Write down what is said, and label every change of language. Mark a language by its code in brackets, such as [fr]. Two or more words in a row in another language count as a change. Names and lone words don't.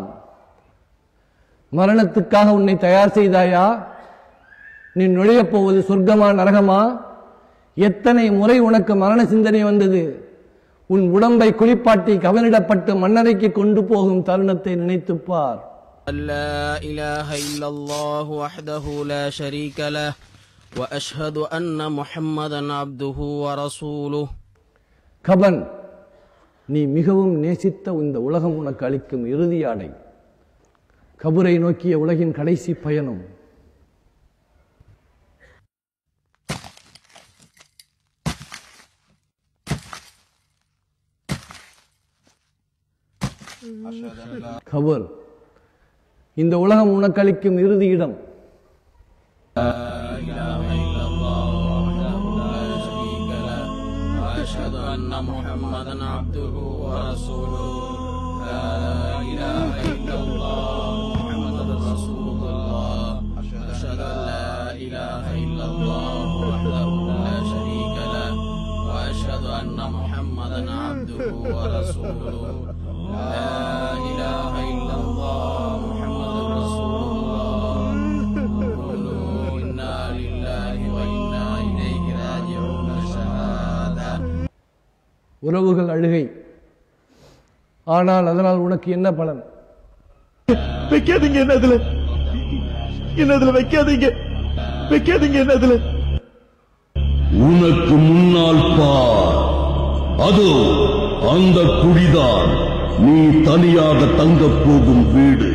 [ta] மரணத்துக்காக உன்னை தயார் செய்தாயா? நீ நுழையப் போவது சொர்க்கமா நரகமா? எத்தனை முறை உனக்கு மரண சிந்தனை வந்தது? உன் உடம்பை குளிப்பாட்டி கவனிடப்பட்டு மன்னரைக்கு கொண்டு போகும் தருணத்தை நினைத்துப்பார். [ar] لا إله إلا الله وحده لا شريك له وأشهد أن محمدا عبده ورسوله. [ta] கபன், நீ மிகவும் நேசித்த இந்த உலகம் உனக்கு அளிக்கும் இறுதி ஆடை. கபரை நோக்கிய உலகின் கடைசி பயணம். கபர், இந்த உலகம் உனக்கு அளிக்கும் இறுதி இடம். [ar] أشهد أن محمدا عبده ورسوله. لا إله إلا الله محمد رسول الله. أشهد أن لا إله إلا الله وحده لا شريك له وأشهد أن محمدا عبده ورسوله. لا إله إلا الله محمد رسول الله. قولوا إنا لله وإنا إليه راجعون. شهادة. [ta] உறவுகள் அழுகை. ஆனால் அதனால் உனக்கு என்ன பலன்? வைக்காதீங்க என்னதுல வைக்காதீங்க என்னதுல. உனக்கு முன்னால் பார், அதோ அந்த குடிதான் நீ தனியாக தங்கப் போகும் வீடு.